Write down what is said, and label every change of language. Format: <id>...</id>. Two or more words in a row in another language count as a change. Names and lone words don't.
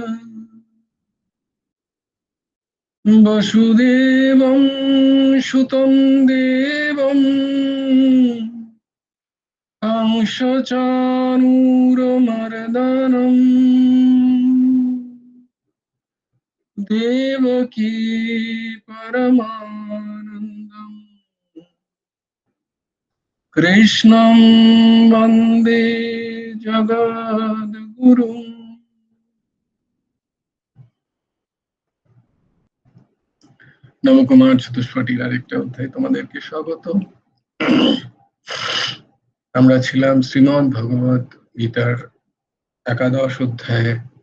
<sa>वसुदेवं सुतं देवं कंसचाणूरमर्दनम् देवकी परमानन्दम् कृष्णं वन्दे जगद्गुरुम्।</sa> <bn>নবকুমার চতুষ্পটির আরেকটা অধ্যায় তোমাদেরকে স্বাগত। আমরা ছিলাম শ্রীমদ্ ভগবত গীতার একাদশ অধ্যায়ে।</bn>